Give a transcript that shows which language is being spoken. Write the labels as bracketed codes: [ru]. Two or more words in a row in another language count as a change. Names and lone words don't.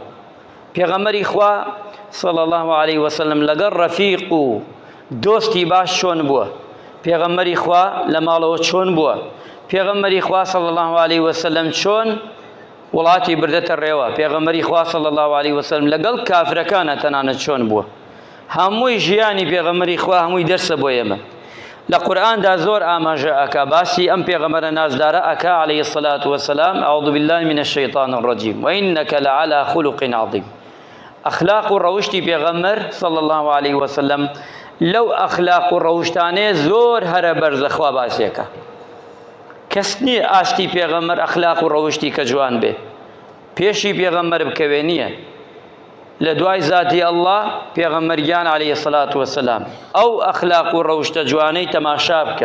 [ckb] پێغەمبەری خوا [ar] صلی الله علیه وسلم [ckb] لەگەڵ ڕەفیق و دۆستی باش چۆن بووە، پێغەمبەری خوا لە ماڵەوە چۆن بووە، پێغەمبەری خوا [ar] صلی الله علیه وسلم [ckb] چۆن وڵاتی بردەتە ڕێوە، پێغەمبەری خوا [ar] صلی الله علیه وسلم [ckb] لەگەڵ کافرەکانە تەنانەت چۆن بووە. هەمووی ژیانی پێغەمبەری خوا هەمووی دەرسە بۆ ئێمە. لە قورئاندا زۆر ئاماژە ئەکا باسی ئەم پێغەمبەرە نازدارە ئەکا [ar] عەلەیهی السەلات وەسەلام ئەعوذ بالله من الشەیطان الرەجیم وإنك لعلى خلق عظیم. [ckb] ئەخلاق و ڕەوشتی پێغەمبەر [ar] صلی الله علیه وسلم [ckb] لەو ئەخلاق و ڕەوشتانەیە زۆر هەرە بەرزەخوا باسیەکە. کەس نییە ئاستی پێغەمبەر ئەخلاق و ڕەوشتی کە جوان بێ پێشی پێغەمبەر بکەوێ نییە، لە دوای ذاتی ئەڵڵا پێغەمبەرگیان [ar] عەلەیهی السەلات وەسەلام [ckb] ئەو ئەخلاق و ڕەوشتە جوانەی تەماشا بکە.